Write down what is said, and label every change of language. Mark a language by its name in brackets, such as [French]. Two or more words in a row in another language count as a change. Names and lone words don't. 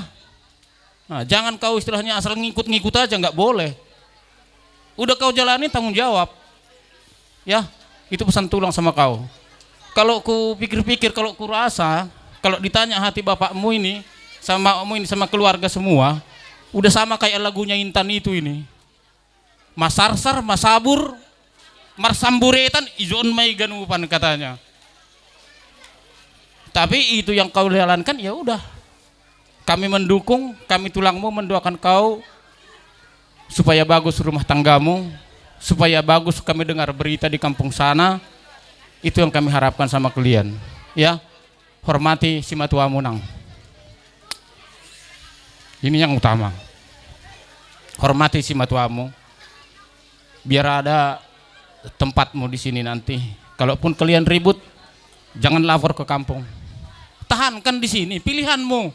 [Indonesian] Nah, jangan kau istilahnya asal ngikut-ngikut aja, nggak boleh. Udah kau jalani tanggung jawab, ya. Itu pesan tulang sama kau. Kalau ku pikir-pikir, kalau ku rasa, kalau ditanya hati bapakmu ini sama kamu ini sama keluarga semua, udah sama kayak lagunya Intan itu ini. [Batak Simalungun] Masarsar, masabur, marsamburetan, izon mai ganupan katanya. [Indonesian] Tapi itu yang kau jalankan, ya udah. Kami mendukung, kami tulangmu mendoakan kau supaya bagus rumah tanggamu, supaya bagus kami dengar berita di kampung sana. Itu yang kami harapkan sama kalian. Ya, hormati si matuamu nang. Ini yang utama. Hormati si matuamu. Biar ada tempatmu di sini nanti. Kalaupun kalian ribut, jangan lapor ke kampung. Tahankan di sini, pilihanmu.